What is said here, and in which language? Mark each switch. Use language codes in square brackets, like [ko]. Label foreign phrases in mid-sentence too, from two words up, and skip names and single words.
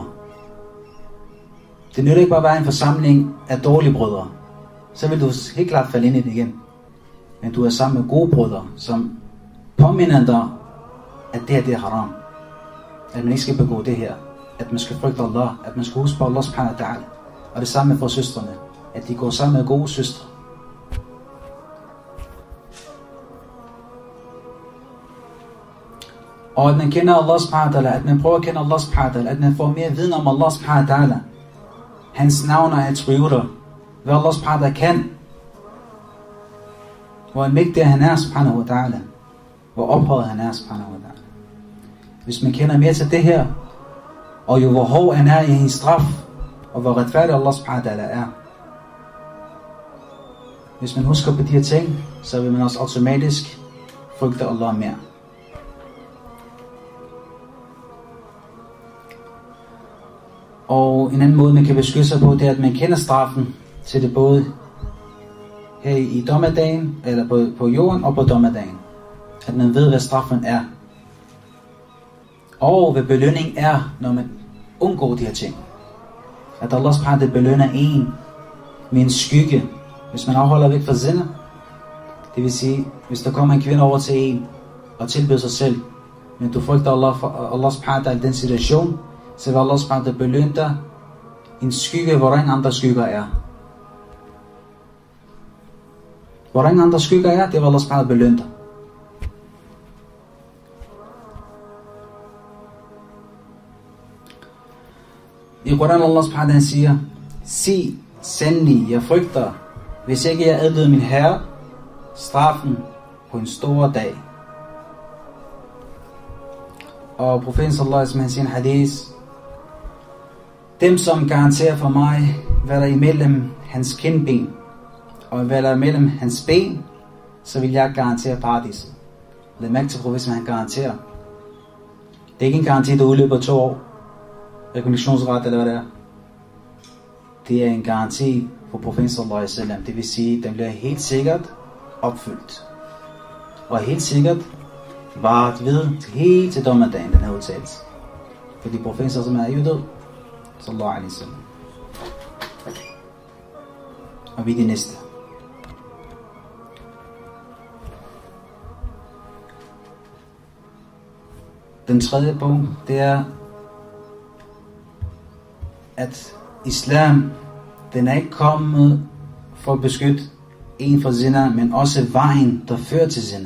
[da] Det nytter ikke bare at være en forsamling af dårlige brødre. Så vil du helt klart falde ind i det igen. Men du er sammen med gode brødre, som påminder dig, at det her det er haram. At man ikke skal begå det her. At man skal frygte Allah. At man skal huske på Allah [ar] سبحانه وتعالى. [da] Og det samme for søstrene. At de går sammen med gode søstre. Og at man kender Allah [ar] سبحانه وتعالى. [da] At man prøver at kende Allah [ar] سبحانه وتعالى. [da] At man får mere viden om Allah [ar] سبحانه وتعالى. [da] Hans navn og attributter. Hvad Allah [ar] سبحانه وتعالى [da] kan. hvor mægtig han er, [ar] سبحانه وتعالى, [da] hvor ophøjet han er, [ar] سبحانه وتعالى. [da] Hvis man kender mere til det her, og jo hvor hård han er i hendes straf, og hvor retfærdig Allah [ar] سبحانه وتعالى [da] er. Hvis man husker på de her ting, så vil man også automatisk frygte Allah mere. Og en anden måde man kan beskytte sig på, det er at man kender straffen til det både her i dommedagen, eller på jorden og på dommedagen. At man ved hvad straffen er. Og hvad belønning er, når man undgår de her ting. At Allah [ar] سبحانه وتعالى [da] belønner en med en skygge, hvis man afholder væk fra zina. Det vil sige, hvis der kommer en kvinde over til en og tilbyder sig selv, men du frygter Allah [ar] سبحانه وتعالى [da] i den situation, så vil Allah [ar] سبحانه وتعالى [da] belønne dig en skygge, hvor ingen andre skygger er. Hvor ingen andre skygger er, det vil Allah [ar] سبحانه وتعالى [da] belønne dig. I Koran Allah [ar] سبحانه وتعالى [da] siger, sig sandelig, jeg frygter, hvis ikke jeg adlyder min herre, straffen på en stor dag. Og profeten [ar] صلى الله عليه وسلم [da] siger en hadith, dem som garanterer for mig, hvad der er imellem hans kindben, og hvad der er imellem hans ben, så vil jeg garantere paradiset. Lad mærke til profeten, han garanterer. Det er ikke en garanti, der udløber 2 år. Rekognitionsret eller hvad det er. Det er en garanti for profeten [ar] صلى الله عليه وسلم. [da] Det vil sige, at den bliver helt sikkert opfyldt. Og helt sikkert varet ved helt til dommedagen, den her udtalelse. Fordi profeten [ar] صلى الله عليه وسلم [da] er jo død. [ar] صلى الله عليه وسلم. [da] Og vi er de næste. Den tredje punkt, det er, at islam, den er ikke kommet for at beskytte en for zina, men også vejen, der fører til zina.